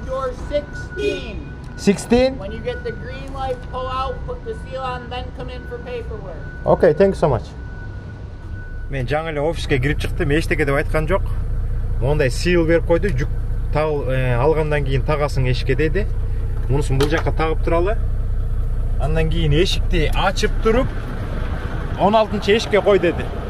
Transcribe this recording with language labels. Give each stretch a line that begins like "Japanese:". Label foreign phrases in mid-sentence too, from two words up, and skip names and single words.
English: Number 16. 16? When you get the green light, pull out, put the seal on, then come in for paperwork. Okay, thank you so much.
Kyrgyz: Мен жаңа эле офиске кирип чыктым, эчтеке деп айткан жок. Мондай сил берип койду, жүк алгандан кийин тагасың эшикке деди. Мунусун бул жакка тагып туралы. Андан кийин эшикти ачып туруп 16-чы эшикке кой деди.